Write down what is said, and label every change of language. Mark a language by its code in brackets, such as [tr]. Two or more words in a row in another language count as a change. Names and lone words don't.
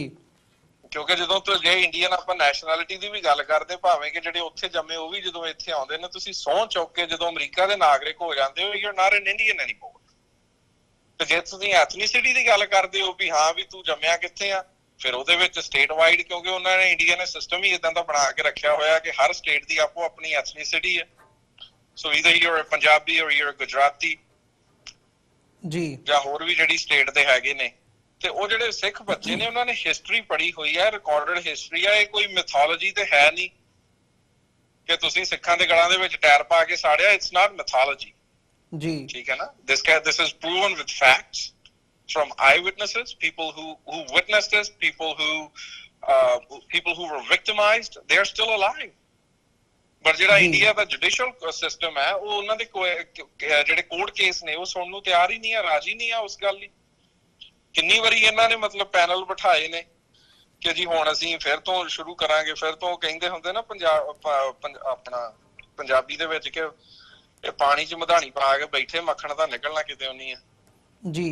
[pa] ਕਿਉਂਕਿ ਜਦੋਂ ਜੇ ਇੰਡੀਅਨ ਆਪਾਂ ਨੈਸ਼ਨੈਲਿਟੀ ਦੀ ਵੀ ਗੱਲ ਕਰਦੇ, ਭਾਵੇਂ ਕਿ ਜਿਹੜੇ ਉੱਥੇ ਜੰਮੇ ਉਹ ਵੀ ਜਦੋਂ ਇੱਥੇ ਆਉਂਦੇ ਨੇ, ਤੁਸੀਂ ਸਹੁੰ ਚੁੱਕ ਕੇ ਜਦੋਂ ਅਮਰੀਕਾ ਦੇ ਨਾਗਰਿਕ ਹੋ ਜਾਂਦੇ ਹੋ, [en] you are not an Indian anymore. [pa] ਤੇ ਜੇ ਤੁਸੀਂ ਐਥਨੀਸਿਟੀ ਦੀ ਗੱਲ ਕਰਦੇ ਹੋ ਵੀ ਹਾਂ ਵੀ ਤੂੰ ਜੰਮਿਆ ਕਿੱਥੇ ਆ, ਫਿਰ ਉਹਦੇ ਵਿੱਚ [en] state wide, [pa] ਕਿਉਂਕਿ ਉਹਨਾਂ ਨੇ ਇੰਡੀਆ ਨੇ ਸਿਸਟਮ ਹੀ ਇਦਾਂ ਦਾ ਬਣਾ ਕੇ ਰੱਖਿਆ ਹੋਇਆ ਕਿ ਹਰ ਸਟੇਟ ਦੀ ਆਪੋ ਆਪਣੀ ਐਥਨੀਸਿਟੀ ਹੈ। ਸੋ [en] either you're a ਪੰਜਾਬੀ or you're a ਗੁਜਰਾਤੀ [pa] ਜੀ, ਜਾਂ ਹੋਰ ਵੀ ਜਿਹੜੀ ਸਟੇਟ ਦੇ ਹੈਗੇ ਨੇ। ਤੇ ਉਹ ਜਿਹੜੇ ਸਿੱਖ ਬੱਚੇ ਨੇ ਉਹਨਾਂ ਨੇ ਹਿਸਟਰੀ ਪੜ੍ਹੀ ਹੋਈ ਹੈ, [en] recorded history [pa] ਹੈ, ਇਹ ਕੋਈ ਮਿਥੋਲੋਜੀ ਤੇ ਹੈ ਨਹੀਂ ਕਿ ਤੁਸੀਂ ਸਿੱਖਾਂ ਦੇ ਗਲਾਂ ਦੇ ਵਿੱਚ ਟਾਇਰ ਪਾ ਕੇ ਸਾੜਿਆ। [en] it's not mythology [pa] ਜੀ, ਠੀਕ ਹੈ ਨਾ। [en] this is proven with facts from eyewitnesses, people who witnessed this, people who were victimized, they are still alive. [pa] ਪਰ ਜਿਹੜਾ ਇੰਡੀਆ ਦਾ [en] judicial system [pa] ਹੈ ਉਹ ਉਹਨਾਂ ਦੇ ਜਿਹੜੇ [en] court case [pa] ਨੇ ਉਹ ਸੁਣਨ ਨੂੰ ਤਿਆਰ ਹੀ ਨਹੀਂ ਆ, ਰਾਜੀ ਨਹੀਂ ਆ ਉਸ ਗੱਲ ਲਈ। ਕਿੰਨੀ ਵਾਰੀ ਇਹਨਾਂ ਨੇ ਮਤਲਬ ਪੈਨਲ ਬਿਠਾਏ ਨੇ ਕਿ ਜੀ ਹੁਣ ਅਸੀਂ ਫਿਰ ਤੋਂ ਸ਼ੁਰੂ ਕਰਾਂਗੇ, ਫਿਰ ਤੋਂ ਕਹਿੰਦੇ ਹੁੰਦੇ ਨਾ ਆਪਣਾ ਪੰਜਾਬੀ ਦੇ ਵਿੱਚ ਕਿ ਇਹ ਪਾਣੀ 'ਚ ਮਧਾਣੀ ਪਾ ਕੇ ਬੈਠੇ, ਮੱਖਣ ਤਾਂ ਨਿਕਲਣਾ ਕਿਤੇ ਉਹਨੀ ਆ ਜੀ।